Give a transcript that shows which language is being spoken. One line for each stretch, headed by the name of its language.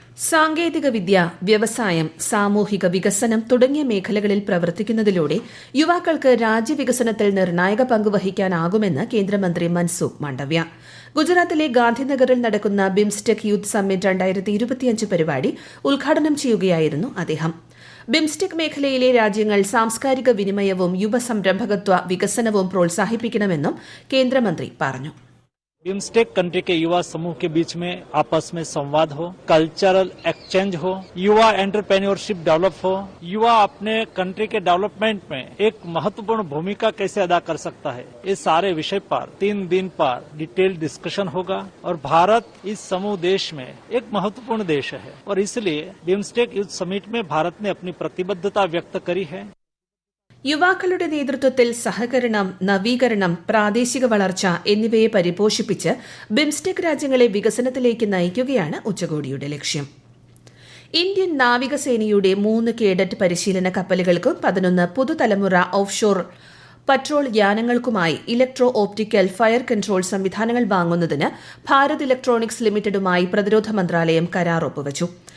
Malayalam: സാങ്കേതികവിദ്യ, വ്യവസായം, സാമൂഹിക വികസനം തുടങ്ങിയ മേഖലകളിൽ പ്രവർത്തിക്കുന്നതിലൂടെ യുവാക്കൾക്ക് രാജ്യവികസനത്തിൽ നിർണായക പങ്ക് വഹിക്കാനാകുമെന്ന് കേന്ദ്രമന്ത്രി മൻസുഖ് മാണ്ഡവ്യ. ഗുജറാത്തിലെ ഗാന്ധിനഗറിൽ നടക്കുന്ന ബിംസ്റ്റെക് യൂത്ത് സമ്മിറ്റ് 2025 പരിപാടി ഉദ്ഘാടനം ചെയ്യുകയായിരുന്നു അദ്ദേഹം. ബിംസ്റ്റെക് മേഖലയിലെ രാജ്യങ്ങൾ സാംസ്കാരിക വിനിമയവും യുവസംരംഭകത്വ വികസനവും പ്രോത്സാഹിപ്പിക്കണമെന്നും കേന്ദ്രമന്ത്രി പറഞ്ഞു.
Hindi: बिम्स्टेक कंट्री के युवा समूह के बीच में आपस में संवाद हो, कल्चरल एक्सचेंज हो, युवा एंटरप्रेन्योरशिप डेवलप हो, युवा अपने कंट्री के डेवलपमेंट में एक महत्वपूर्ण भूमिका कैसे अदा कर सकता है, इस सारे विषय पर 3 दिन पर डिटेल डिस्कशन होगा. और भारत इस समूह देश में एक महत्वपूर्ण देश है और इसलिए बिम्स्टेक यूथ समिट में भारत ने अपनी प्रतिबद्धता व्यक्त करी है.
Malayalam: യുവാക്കളുടെ നേതൃത്വത്തിൽ സഹകരണം, നവീകരണം, പ്രാദേശിക വളർച്ച എന്നിവയെ പരിപോഷിപ്പിച്ച് ബിംസ്റ്റെക് രാജ്യങ്ങളെ വികസനത്തിലേക്ക് നയിക്കുകയാണ് ഉച്ചകോടിയുടെ ലക്ഷ്യം. ഇന്ത്യൻ നാവികസേനയുടെ 3 കേഡറ്റ് പരിശീലന കപ്പലുകൾക്കും 11 പുതുതലമുറ offshore patrol യാനങ്ങൾക്കുമായി electro optical fire control സംവിധാനങ്ങൾ വാങ്ങുന്നതിന് ഭാരത് ഇലക്ട്രോണിക്സ് ലിമിറ്റഡുമായി പ്രതിരോധ മന്ത്രാലയം കരാർ ഒപ്പുവച്ചു.